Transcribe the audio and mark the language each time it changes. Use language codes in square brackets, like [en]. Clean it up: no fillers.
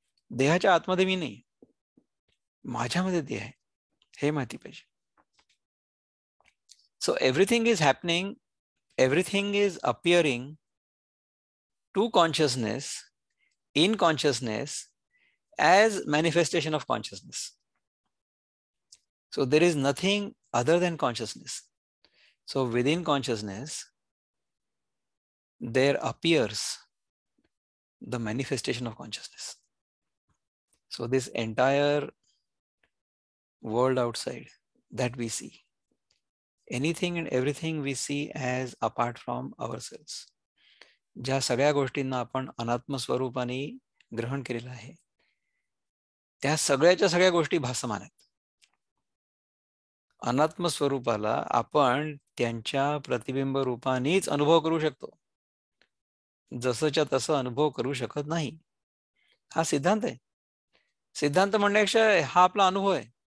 [mr] देहाच्या आतमध्ये मी नाही, माझ्यामध्ये देह आहे, हे माहिती पाहिजे. [en] So everything is happening, everything is appearing to consciousness, in consciousness as manifestation of consciousness. So there is nothing other than consciousness. So within consciousness there appears the manifestation of consciousness. So this entire world outside that we see, anything and everything we see as apart from ourselves, [mr] ज्या सगळ्या गोष्टींना आपण अनात्म स्वरूपाने ग्रहण केलेलं आहे, त्या सगळ्याच्या सगळ्या गोष्टी भासमान आहेत. अनात्म स्वरूपाला आपण त्यांच्या प्रतिबिंब रूपानेच अनुभव करू शकतो, जसंच्या तसं अनुभव करू शकत नाही. हा सिद्धांत आहे. सिद्धांत म्हणण्यापेक्षा हा आपला अनुभव आहे.